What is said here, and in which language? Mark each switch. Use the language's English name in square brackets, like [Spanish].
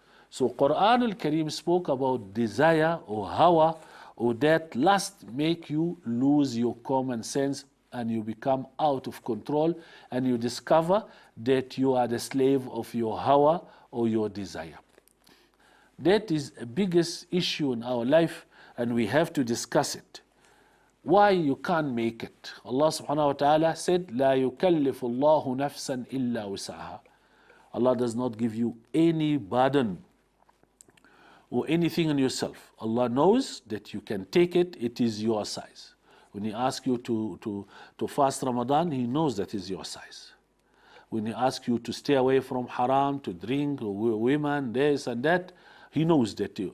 [English] So Quran al-Kareem spoke about desire or hawa, or that lust make you lose your common sense and you become out of control, and you discover that you are the slave of your hawa or your desire. That is the biggest issue in our life, and we have to discuss it. Why you can't make it? Allah subhanahu wa ta'ala said, [Arabic] لا يكلف الله نفسا إلا وسعها. [English] Allah does not give you any burden or anything on yourself. Allah knows that you can take it, it is your size. When He asks you to fast Ramadan, He knows that is your size. When He asks you to stay away from haram, to drink, women, this and that, He knows that too.